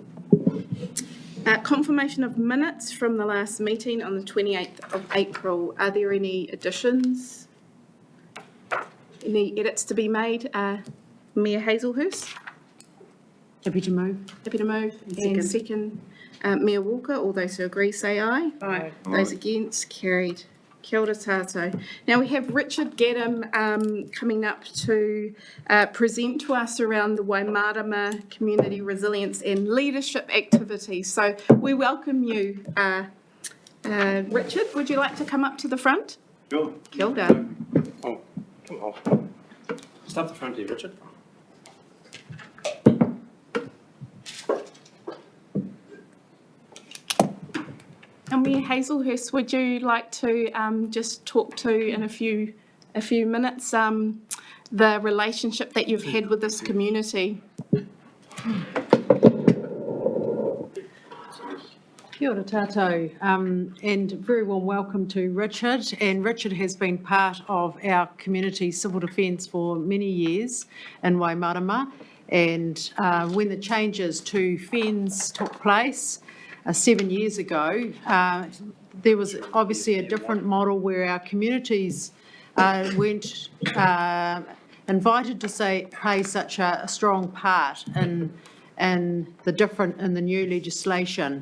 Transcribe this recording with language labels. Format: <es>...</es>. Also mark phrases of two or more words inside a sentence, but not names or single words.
<en>Confirmation of minutes from the last meeting on the 28th of April. Are there any additions? Any edits to be made? Mayor Hazelhurst? Happy to move. Happy to move. And second, Mayor Walker. All those who agree say aye. Aye. Those against, carried.</en> <mi>Kia ora tātou.</mi> <en>Now we have Richard Gedham coming up to present to us around the Waimarama Community Resilience and Leadership activities. So we welcome you, Richard. Would you like to come up to the front? Sure.</en> <mi>Kia ora.</mi> <en>Oh, come on. Start the front here, Richard. And Mayor Hazelhurst, would you like to just talk to in a few minutes the relationship that you've had with this community?</en> <mi>Kia ora tātou,</mi> <en>and very warm welcome to Richard. And Richard has been part of our community civil defence for many years in Waimarama. And when the changes to FENZ took place 7 years ago, there was obviously a different model where our communities weren't invited to play such a strong part in the new legislation.</en>